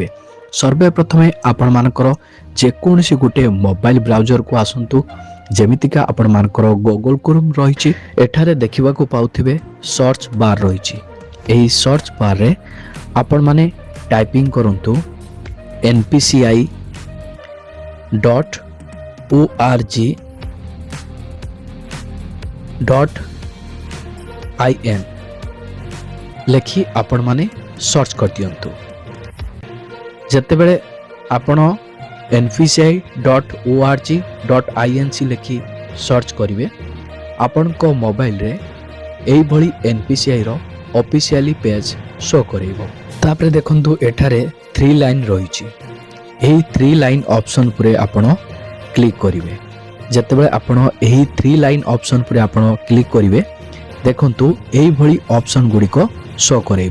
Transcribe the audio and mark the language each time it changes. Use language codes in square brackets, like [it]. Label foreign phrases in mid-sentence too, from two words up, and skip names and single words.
[or] ସର୍ବପ୍ରଥମେ ଆପଣମାନଙ୍କର ଯେକୌଣସି ଗୋଟିଏ [en] mobile browser [or] ଆସନ୍ତୁ, ଯେମିତିକା ଆପଣମାନଙ୍କର ଗୁଗଲ କ୍ରୋମ୍ ରହିଛି। ଏଠାରେ ଦେଖିବାକୁ ପାଉଥିବେ [en] search bar [or] ରହିଛି। ଏହି [en] search bar [or] ଆପଣମାନେ ଟାଇପିଂ କରନ୍ତୁ npci.org.in ଲେଖି ଆପଣମାନେ ସର୍ଚ୍ଚ କରିଦିଅନ୍ତୁ। ଯେତେବେଳେ ଆପଣ npci.org.in ଲେଖି ସର୍ଚ୍ଚ କରିବେ, ଆପଣଙ୍କ ମୋବାଇଲରେ ଏଇଭଳି NPCIର [en] officially page show [or] କରାଇବ। ତାପରେ ଦେଖନ୍ତୁ, ଏଠାରେ 3 ଲାଇନ୍ ରହିଛି। ଏହି 3 [en] line option [or] ଉପରେ ଆପଣ କ୍ଲିକ୍ କରିବେ। ଯେତେବେଳେ ଆପଣ ଏହି 3 [en] line option [or] ଉପରେ ଆପଣ କ୍ଲିକ୍ କରିବେ, ଦେଖନ୍ତୁ ଏଇଭଳି ଅପସନ୍ ଗୁଡ଼ିକ ଶୋ କରାଇବ।